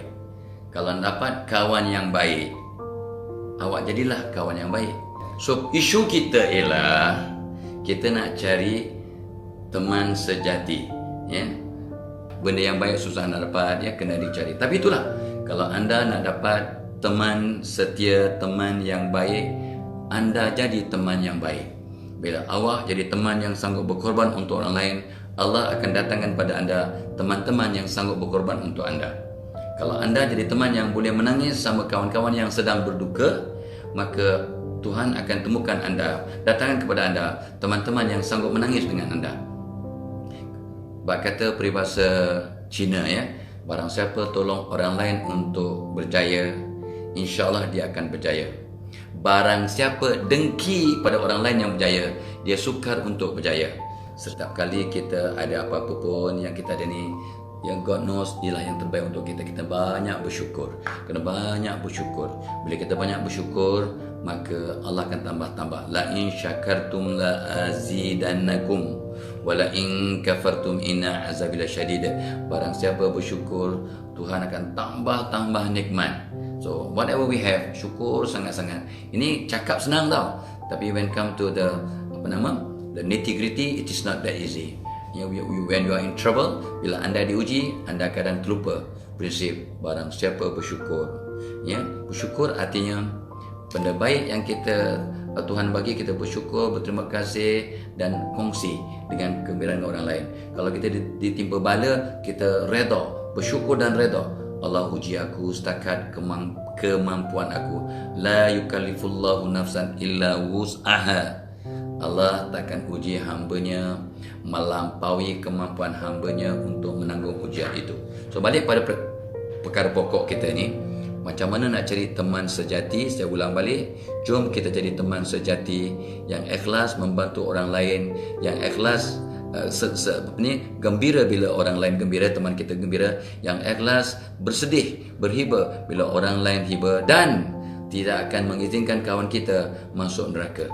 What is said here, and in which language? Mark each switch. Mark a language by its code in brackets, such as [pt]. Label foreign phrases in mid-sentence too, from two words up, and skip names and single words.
[ms] Kalau nak dapat kawan yang baik, awak jadilah kawan yang baik. So, isu kita ialah kita nak cari teman sejati. Benda yang baik susah nak dapat, kena dicari. Tapi itulah, kalau anda nak dapat teman setia, teman yang baik, anda jadi teman yang baik. Bila awak jadi teman yang sanggup berkorban untuk orang lain, Allah akan datangkan pada anda teman-teman yang sanggup berkorban untuk anda. Kalau anda jadi teman yang boleh menangis sama kawan-kawan yang sedang berduka, maka Tuhan akan temukan anda, datangkan kepada anda teman-teman yang sanggup menangis dengan anda. Bak kata peribahasa Cina, barang siapa tolong orang lain untuk berjaya, insya-Allah dia akan berjaya. Barang siapa dengki pada orang lain yang berjaya, dia sukar untuk berjaya. Setiap kali kita ada apa-apa pun yang kita ada ni, yang [en] God knows [ms] ialah yang terbaik untuk kita. Kita banyak bersyukur. Kena banyak bersyukur. Bila kita banyak bersyukur, maka Allah akan tambah-tambah. [ar] لئن شكرتم لأزيدنكم ولئن كفرتم إن عذابي لشديد. [ms] Barang siapa bersyukur, Tuhan akan tambah-tambah nikmat. [en] So whatever we have, [ms] syukur sangat-sangat. Ini cakap senang tau, tapi [en] when come to the the nitty-gritty, it is not that easy. When you are in trouble, [ms] bila anda diuji, anda kadang terlupa prinsip barang siapa bersyukur. Bersyukur artinya benda baik yang Tuhan bagi, kita bersyukur, berterima kasih dan kongsi dengan kegembiraan orang lain. Kalau kita ditimpa bala, kita redha, bersyukur dan redha. Allah uji aku setakat kemampuan aku. [ar] لا يكلف الله نفسا إلا وسعها. [ms] Allah takkan uji hambanya melampaui kemampuan hambanya untuk menanggung ujian itu. So balik pada perkara pokok kita ni, macam mana nak cari teman sejati. Saya ulang balik, jom kita jadi teman sejati yang ikhlas membantu orang lain, yang ikhlas gembira bila orang lain gembira, teman kita gembira, yang ikhlas bersedih, berhibah bila orang lain hibah, dan tidak akan mengizinkan kawan kita masuk neraka.